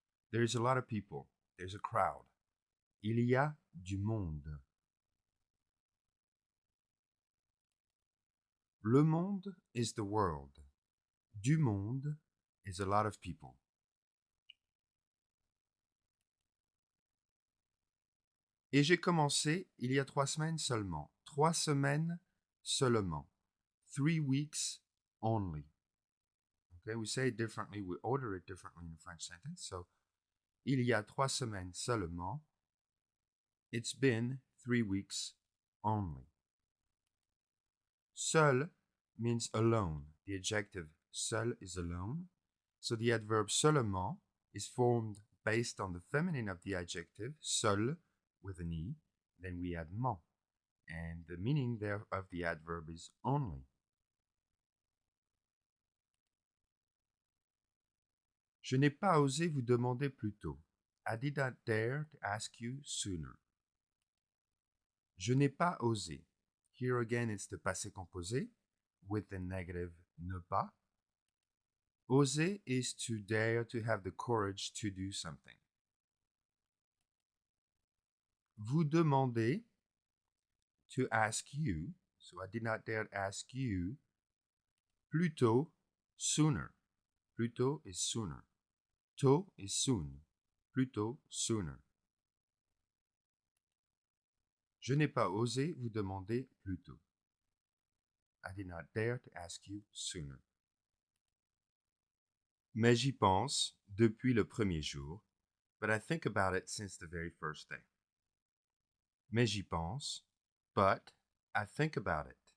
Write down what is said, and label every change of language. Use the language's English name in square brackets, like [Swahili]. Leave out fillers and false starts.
[English] There is a lot of people. There's a crowd. [French] Il y a du monde. [English] Le monde is the world. Du monde is a lot of people. [French] Et j'ai commencé il y a 3 semaines seulement. 3 semaines seulement. [English] 3 weeks only. Okay, we say it differently, we order it differently in the French sentence. [French] So, il y a 3 semaines seulement. [English] It's been 3 weeks only. Seul means alone. The adjective seul is alone. So the adverb seulement is formed based on the feminine of the adjective, seul, with an E. Then we add ment. And the meaning there of the adverb is only. [French] Je n'ai pas osé vous demander plus tôt. [English] I did not dare to ask you sooner. [French] Je n'ai pas osé. [English] Here again it's the passé composé with the negative ne pas. Oser is to dare, to have the courage to do something. Vous demander, to ask you. So I did not dare ask you. Plus tôt, sooner. Plus tôt is sooner. Tôt is soon. Plus tôt, sooner. [French] Je n'ai pas osé vous demander plus tôt. [English] I did not dare to ask you sooner. [French] Mais j'y pense depuis le premier jour, [English] but I think about it since the very first day. [French] Mais j'y pense, [English] but I think about it.